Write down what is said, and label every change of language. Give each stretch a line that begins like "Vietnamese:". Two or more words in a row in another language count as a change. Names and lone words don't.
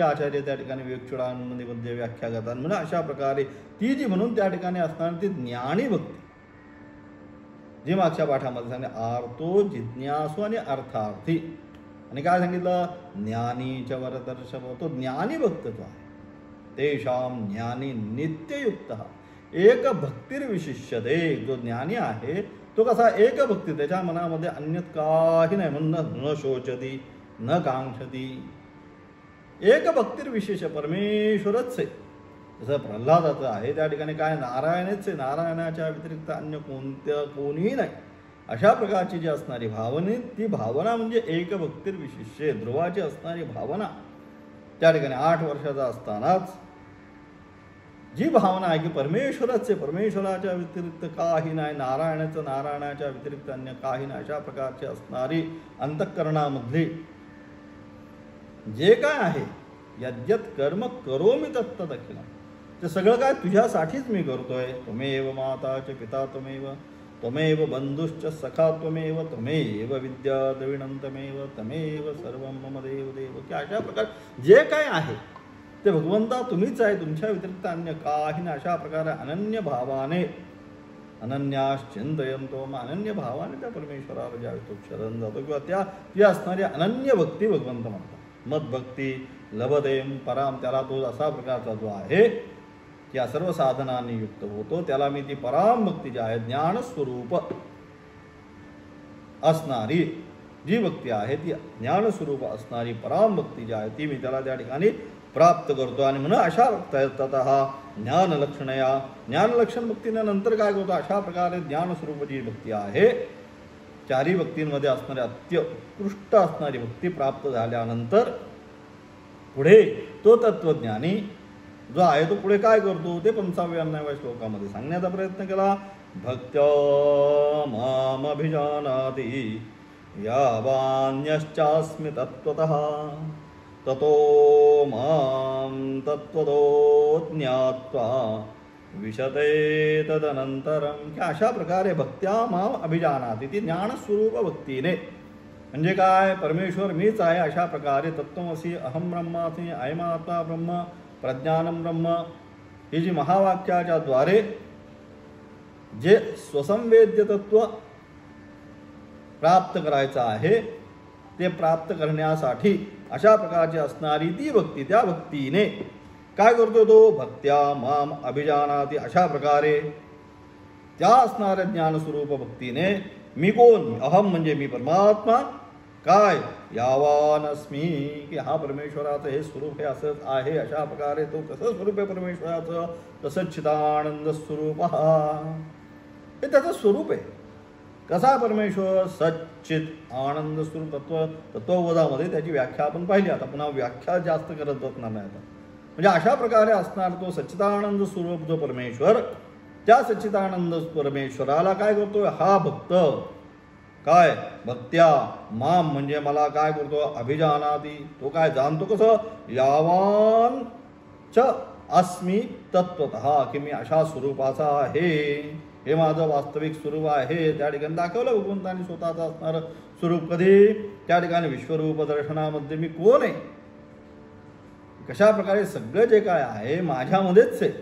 Marathi: आचार्य त्या ठिकाणी विवेकचूडानंदमध्ये व्याख्या करतात. म्हणजे अशा प्रकारे ती जी म्हणून त्या ठिकाणी असणारी ती ज्ञानी भक्ती, जी मागच्या पाठामध्ये सांगितले आर्तो जिज्ञासू आणि अर्थार्थी. आणि काय सांगितलं, ज्ञानीच्या वरदर्शव, तो ज्ञानी भक्त जो आहे,
Sanskrit: तेषाम ज्ञानी नित्ययुक्त एक भक्तिर्विशिष्यते.
Marathi: जो ज्ञानी आहे तो कसा, एक भक्ती, त्याच्या मनामध्ये अन्यत काही नाही.
Sanskrit: म्हणून न शोचती न कांक्षती,
Marathi: एक भक्तिर्विशेष परमेश्वरच आहे. जसं प्रल्हादाचं आहे त्या ठिकाणी काय, नारायणच आहे, नारायणाच्या व्यतिरिक्त अन्य कोणीही नाही. अशा प्रकारची जी असणारी भावने, ती भावना म्हणजे एक भक्तिर्विशिष्य, ध्रुवाची असणारी भावना. त्या ठिकाणी 8 वर्षाचा असतानाच जी भावना आहे की परमेश्वरच आहे, परमेश्वराच्या व्यतिरिक्त काही नाही, नारायणाच्या व्यतिरिक्त अन्य काही नाही, अशा प्रकारची असणारी अंतःकरणामधली जे काय आहे,
Sanskrit: यद्यत कर्म करोमि तत्तद अखिलम,
Marathi: ते सगळं काय तुझ्यासाठीच मी करतोय.
Sanskrit: त्वमेव माता च पिता त्वमेव, त्वमेव बंधुश्च सखा त्वमेव, त्वमेव विद्या द्रविणं त्वमेव, त्वमेव सर्वं मम देव देव.
Marathi: की अशा प्रकारे जे काय आहे ते भगवंता तुम्हीच आहे, तुमच्या व्यतिरिक्त अन्य काही नाही. अशा प्रकारे अनन्य भावाने, अनन्याश्चिंतयन्तो, मग अनन्य भावाने त्या परमेश्वराला ज्यावेळी तो शरण जातो किंवा ती असणारी अनन्य भक्ती भगवंत म्हणतात.
Sanskrit: मदभक्ती लभतेम पराम,
Marathi: त्याला तो असा प्रकारचा जो आहे की सर्व साधनांनी युक्त होतो, त्याला मी ती पराम भक्ती जी आहे, ज्ञानस्वरूप असणारी जी भक्ती आहे, ती ज्ञानस्वरूप असणारी पराम भक्ती जी आहे, ती मी त्याला त्या ठिकाणी प्राप्त करतो. आणि म्हणून अशा
Sanskrit: ततः ज्ञानलक्षणया,
Marathi: ज्ञानलक्षण भक्तीने नंतर काय करतो, अशा प्रकारे ज्ञानस्वरूप जी भक्ती आहे, चारी भक्तींमध्ये असणारी अत्युत्कृष्ट असणारी भक्ती प्राप्त झाल्यानंतर पुढे तो तत्वज्ञानी जो आहे तो पुढे काय करतो, ते 55व्या श्लोकामध्ये सांगण्याचा प्रयत्न केला.
Sanskrit: भक्त्या मामभिजानाति यावान्यश्चास्मि तत्त्वतः ततो मां तत्त्वतो ज्ञात्वा विशते तदनंतरम.
Marathi: की अशा प्रकारे
Sanskrit: भक्त्या माम अभिजानाति,
Marathi: ती ज्ञानस्वरूप भक्तीने, म्हणजे काय, परमेश्वर मीच आहे अशा प्रकारे,
Sanskrit: तत्त्वमसि अहम ब्रह्मास्मि अयमात्मा ब्रह्म प्रज्ञानम ब्रह्म,
Marathi: ही जी महावाक्याच्या द्वारे जे स्वसंवेद्य तत्व प्राप्त करायचं आहे, ते प्राप्त करण्यासाठी अशा प्रकारची असणारी ती भक्ती, त्या भक्तीने काय करतो तो?
Sanskrit: भक्त्या माम अभिजानाती.
Marathi: अशा प्रकारे त्या असणाऱ्या ज्ञानस्वरूप भक्तीने मी कोण? अहम म्हणजे मी परमात्मा. काय?
Sanskrit: यावान अस्मी,
Marathi: की हा परमेश्वराचं हे स्वरूप हे असंच आहे. अशा प्रकारे तो कसं स्वरूप आहे परमेश्वराचं? तसंच चिदानंद स्वरूप हे त्याचं स्वरूप आहे. कसा परमेश्वर? सच्चित आनंद स्वरूप. तत्वबोधामध्ये त्याची व्याख्या आपण पाहिली. आता पुन्हा व्याख्या जास्त करत बसणार नाही. आता म्हणजे अशा प्रकारे असणार तो सच्चिदानंद स्वरूप जो परमेश्वर, त्या सच्चिदानंद परमेश्वराला काय करतोय? हा भक्त काय?
Sanskrit: भक्त्या माम
Marathi: म्हणजे मला काय करतो? अभिजानाती. तो काय जाणतो? कसं?
Sanskrit: यावान च अस्मी तत्वतः,
Marathi: की मी अशा स्वरूपाचा आहे, हे माझं वास्तविक स्वरूप आहे. त्या ठिकाणी दाखवलं भगवंतानी स्वतःचं असणारं स्वरूप. कधी? त्या ठिकाणी विश्वरूप दर्शनामध्ये मी कोण आहे, कशा प्रकारे सगळं जे काय आहे माझ्यामध्येच आहे.